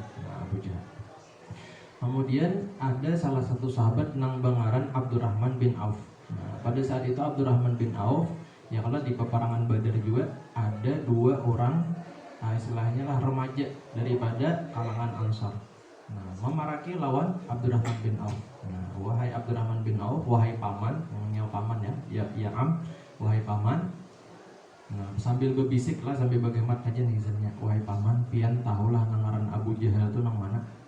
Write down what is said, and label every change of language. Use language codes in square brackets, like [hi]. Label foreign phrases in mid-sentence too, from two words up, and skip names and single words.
[id] Nah, Abu Jahal. [bjn] Kemudian ada salah satu sahabat nang bangaran Abdurrahman bin Auf. [id] Nah, pada saat itu Abdurrahman bin Auf, ya kalau di peperangan Badar juga ada 2 orang, istilahnya lah remaja daripada kalangan Ansar. [bjn] Nah, memaraki lawan Abdurrahman bin Auf. Nah, wahai Abdurrahman bin Auf, wahai paman, namanya paman [ar] ya am, [bjn] wahai paman. Nah, sambil berbisik lah, sambil bagaimana aja nih misalnya, wahai paman, pian tahulah nangaran Abu Jahal itu nang mana.